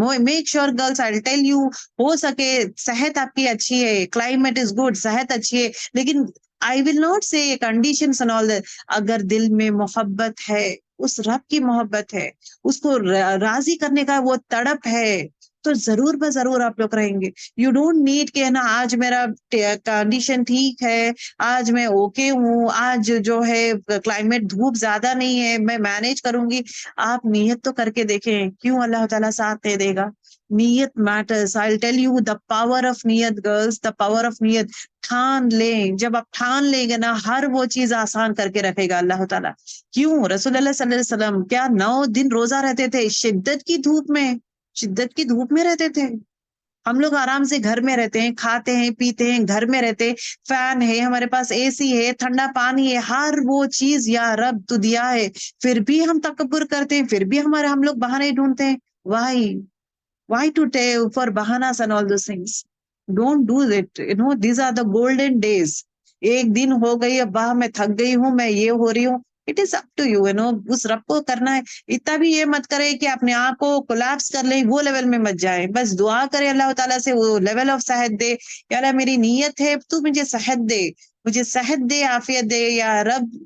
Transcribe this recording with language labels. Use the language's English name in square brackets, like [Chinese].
[English] make sure girls I tell you, [Urdu] ہو سکے صحت آپ کی اچھی ہے, [English] climate is good, [Urdu] صحت اچھی ہے, لیکن [English] I will not say conditions and all that, [Urdu] اگر دل میں محبت ہے, اس رب کی محبت ہے, اس کو راضی کرنے کا وہ تڑپ ہے, تو ضرور ضرور آپ لوگ رہیں گے. [English] you don't need [Urdu] کہ نا آج میرا کنڈیشن ٹھیک ہے, آج میں اوکے ہوں, آج جو ہے کلائمیٹ دھوپ زیادہ نہیں ہے, میں مینج کروں گی. آپ نیت تو کر کے دیکھیں, کیوں اللہ تعالیٰ ساتھ دے دے گا. نیت matters. [English] I'll tell you the power of نیت girls, the power of نیت. [Urdu] ٹھان لیں, جب آپ ٹھان لیں گے نا, ہر وہ چیز آسان کر کے رکھے گا اللہ تعالیٰ. کیوں رسول اللہ صلی اللہ علیہ وسلم کیا 9 دن روزہ رہتے تھے, شدت کی دھوپ میں رہتے تھے. ہم لوگ آرام سے گھر میں رہتے ہیں, کھاتے ہیں پیتے ہیں, گھر میں رہتے, فین ہے ہمارے پاس, اے سی ہے, ٹھنڈا پانی ہے, ہر وہ چیز یا رب تو دیا ہے, پھر بھی ہم تکبر کرتے ہیں, پھر بھی ہم لوگ بہانے ڈھونڈتے ہیں. [English] Why to tell for bahanas and all those things? Don't do it. These are the golden days. [Urdu] ایک دن ہو گئی, اب میں تھک گئی ہوں, میں یہ ہو رہی ہوں. [English] it is up to you, [Urdu] اس رب کو کرنا ہے. اتنا بھی یہ مت کرے کہ اپنے آپ کو کولیپس کر لیں, وہ لیول میں مت جائیں. بس دعا کرے اللہ تعالیٰ سے, وہ لیول آف صحت دے. یا اللہ میری نیت ہے تو مجھے صحت دے, مجھے صحت دے, عافیت دے یا رب.